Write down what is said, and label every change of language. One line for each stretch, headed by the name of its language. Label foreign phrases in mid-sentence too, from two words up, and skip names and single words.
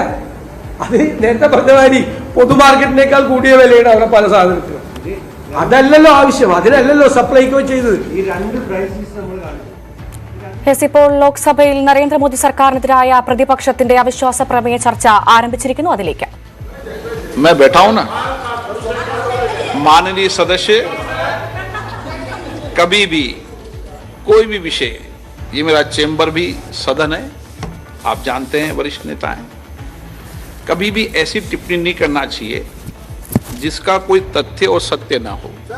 Malayalam: അത് നേരത്തെ പറഞ്ഞ മാതിരി പൊതുമാർക്കറ്റിനേക്കാൾ കൂടിയ വിലയാണ് അവിടെ പല സാധനത്തിനും. അതല്ലല്ലോ ആവശ്യം, അതിനല്ലല്ലോ സപ്ലൈക്കോ ചെയ്തത്. ഈ രണ്ട് പ്രൈസസ് നമ്മൾ കാണിച്ചു. ഇപ്പോൾ ലോക്സഭയിൽ നരേന്ദ്രമോദി സർക്കാരിനെതിരായ പ്രതിപക്ഷത്തിന്റെ അവിശ്വാസ പ്രമേയ ചർച്ച ആരംഭിച്ചിരിക്കുന്നു. അതിലേക്ക്
Hindi: मैं बैठा हूं ना, माननीय सदस्य, कभी भी कोई भी विषय, ये मेरा चेंबर भी सदन है, आप जानते हैं, वरिष्ठ नेता हैं, कभी भी ऐसी टिप्पणी नहीं करना चाहिए जिसका कोई तथ्य और सत्य ना हो।